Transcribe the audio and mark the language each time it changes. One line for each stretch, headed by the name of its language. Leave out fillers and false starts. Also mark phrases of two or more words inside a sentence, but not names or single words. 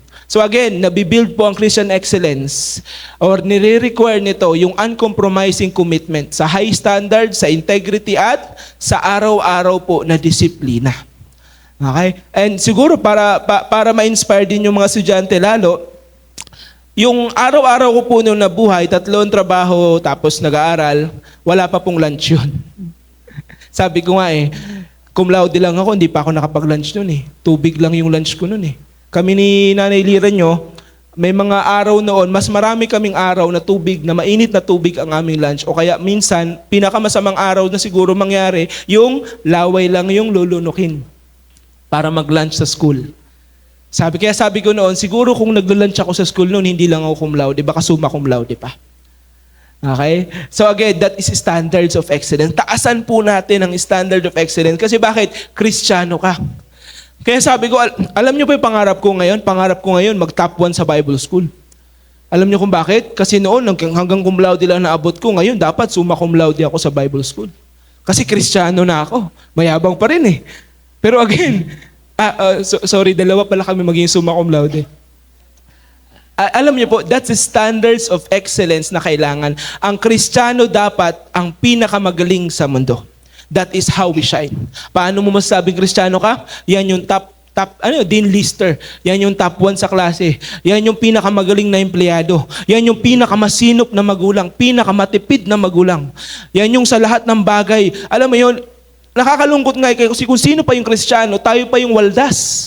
English: So again,
Filipino: nabibuild po ang
English: Christian excellence
Filipino: or nire-require nito yung
English: uncompromising commitment
Filipino: sa
English: high standard,
Filipino: sa integrity at sa araw-araw po na disiplina. Okay? And siguro para ma-inspire din yung mga estudyante lalo, yung araw-araw ko po nung nabuhay, 3 trabaho tapos nag-aaral, wala pa pong lunch yun. Sabi ko nga
Latin: cum laude
Filipino: lang ako, hindi pa ako nakapag-lunch nun Tubig lang yung lunch ko nun Kami ni Nanay Lira nyo, may mga araw noon, mas marami kaming araw na tubig, na mainit na tubig ang aming lunch. O kaya minsan, pinakamasamang araw na siguro mangyari, yung laway lang yung lulunukin para mag-lunch sa school. Kaya sabi ko noon, siguro kung nag-lunch ako sa school noon, hindi lang ako
Latin: cum laude,
Filipino: baka
Latin: summa cum laude
Filipino: pa. Okay?
English: So again, that is standards of excellence.
Filipino: Taasan po natin ang
English: standard of excellence.
Filipino: Kasi bakit? Kristiyano ka. Kaya sabi ko, alam niyo ba yung pangarap ko ngayon? Pangarap ko ngayon, mag-top 1 sa Bible School. Alam niyo kung bakit? Kasi noon, hanggang
Latin: cum laude
Filipino: lang naabot ko. Ngayon, dapat
Latin: summa cum laude
Filipino: ako sa Bible School. Kasi Kristiyano na ako. Mayabang pa rin Pero again, sorry, 2 pala kami maging
Latin: summa cum laude.
Filipino: Alam niyo po,
English: that's the standards of excellence
Filipino: na kailangan. Ang Kristiyano dapat ang pinakamagaling sa mundo.
English: That is how we shine.
Filipino: Paano mo masasabing Kristiyano ka? Yan yung
English: Dean Lister.
Filipino: Yan yung top 1 sa klase. Yan yung pinakamagaling na empleyado. Yan yung pinakamasinop na magulang. Pinakamatipid na magulang. Yan yung sa lahat ng bagay. Alam mo yun, nakakalungkot nga kasi kung sino pa yung Kristiyano, tayo pa yung waldas.